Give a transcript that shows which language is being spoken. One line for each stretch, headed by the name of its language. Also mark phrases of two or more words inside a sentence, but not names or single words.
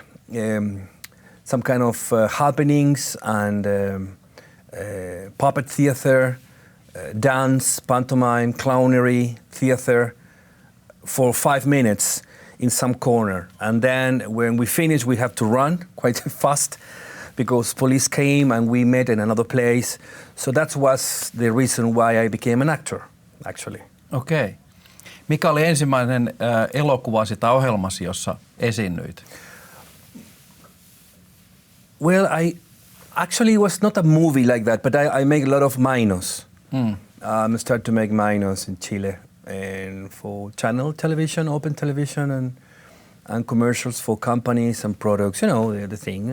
English: Some kind of happenings and puppet theater, dance, pantomime, clownery, theater for 5 minutes in some corner. And then when we finish, we have to run quite fast because police came and we met in another place. So that was the reason why I became an actor, actually.
Finnish: Okei. Mikä oli ensimmäinen elokuvasi tai ohjelmasi, jossa esiinnyit?
English: Well, it was not a movie like that, but I make a lot of minos. I started to make minos in Chile and for channel television, open television, and commercials for companies and products, the thing.